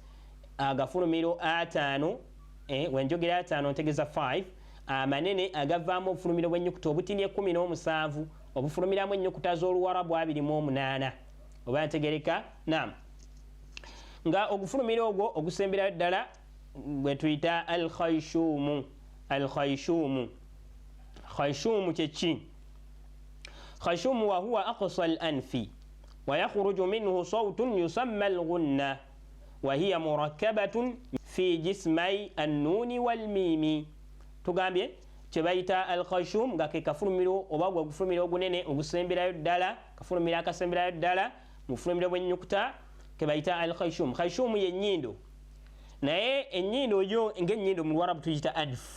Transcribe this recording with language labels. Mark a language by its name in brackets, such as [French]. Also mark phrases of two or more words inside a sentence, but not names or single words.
[Ganda] Agafulumiro ataano, wenjogera ataano ntegeza 5, amanene agavaamu obufulumiro bw'ennyukuta obutini 17 obufulumiramu ennyukuta z'Oluwarabu 28. Oba ntegereka? Naam. Nga ogufulumiro ogwo ogusemberayo ddala bwe tuyita al-khayshumu. Al-khayshumu, khayshumu kyeki? [Arabic] خيشوم هو أقصى الأنف ويخرج منه صوت يسمى الغنة وهي مركبة في جسم النون والميم. [Ganda] Tugambye kyebayita al-khayshum nga ke kafulumiro oba gwe gufulumiro ogunene ogusemberayo ddala, kafulumiro akasemberayo ddala mu bufulumiro bw'ennyukuta kebayita al-khayshum. Khayshum y'ennyindo, naye ennyindo yo ng'ennyindo mu Luwarabu tuyita adf.